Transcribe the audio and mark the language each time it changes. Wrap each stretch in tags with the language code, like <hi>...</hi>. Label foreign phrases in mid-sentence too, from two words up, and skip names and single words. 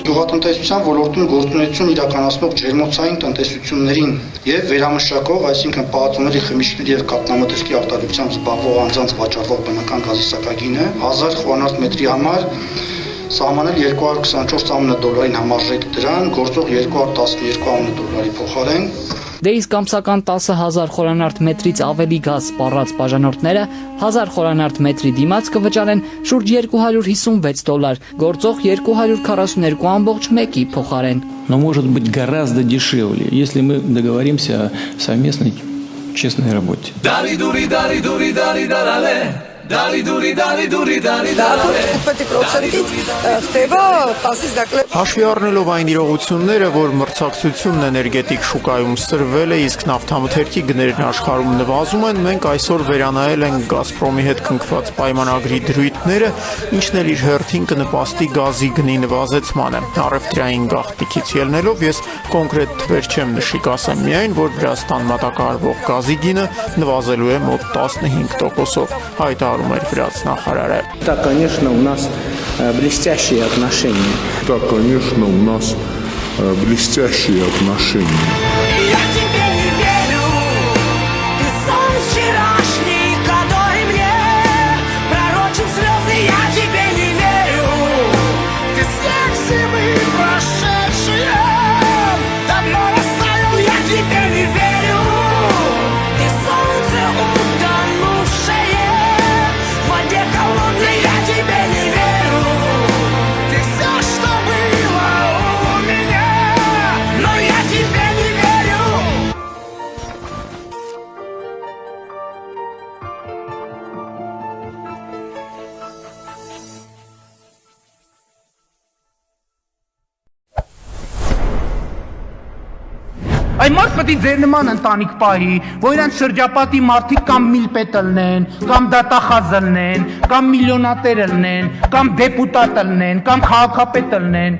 <hy>Գյուղատնտեսության ոլորտում գործունեություն իրականացնող ջերմոցային տնտեսություններին եւ վերամշակող, այսինքն պահածոների, խմիչքների եւ կաթնամթերքի արտադրությամբ զբաղվող անձանց վաճառվող բնական գազի սակագինը 1000 խորանարդ մետրի համար սահմանել $224.9 համարժեք դրան, գործող $212.9 փոխարեն։ Դե իսկ ամսական 10,000 խորանարդ մետրից ավելի գազ սպառած բաժանորդները 1000 խորանարդ մետրի դիմաց կվճարեն շուրջ $256, գործող 242.1-ի փոխարեն։</hy> <ru>Но может быть гораздо дешевле, если мы договоримся о совместной честной работе.</ru> <hy>Հաշվի առնելով այն իրողությունները, որ մրցակցությունն էներգետիկ շուկայում սրվել է, իսկ նավթամթերքի գներն աշխարհում նվազում են, մենք այսօր վերանայել ենք Գազպրոմի հետ կնքված պայմանագրի դրույթները, ինչն էլ իր հերթին կնպաստի գազի գնի նվազեցմանը։ Առևտրային գաղտնիքից ելնելով ես կոնկրետ թվեր չեմ նշի, կասեմ միայն, որ Վրաստան մատակարարվող գազի գինը նվազելու է մոտ 15%-ով, հայտարարում էր վրացնախարարը։</hy> <ru>Да, конечно, у нас блестящие отношения. Да, конечно, у нас блестящие отношения. Я тебе не верю, ты сон вчерашний, который мне пророчил слезы. Я тебе не верю, ты снег зимы прошедшие, давно растаял. Я тебе не верю, ты солнце утонувшее в воде холодной. Я тебе не верю, ты все, что было у меня, но я тебе не верю.</ru> <hy>Այն մարդ պետք է ձեր նման ընտանիք պահի, որ իրանց շրջապատի մարդիկ կամ միլպետ ըլնեն, կամ դատախազ ըլնեն, կամ միլիոնատեր ըլնեն, կամ դեպուտատ ըլնեն, կամ քաղաքապետ ըլնեն։</hy>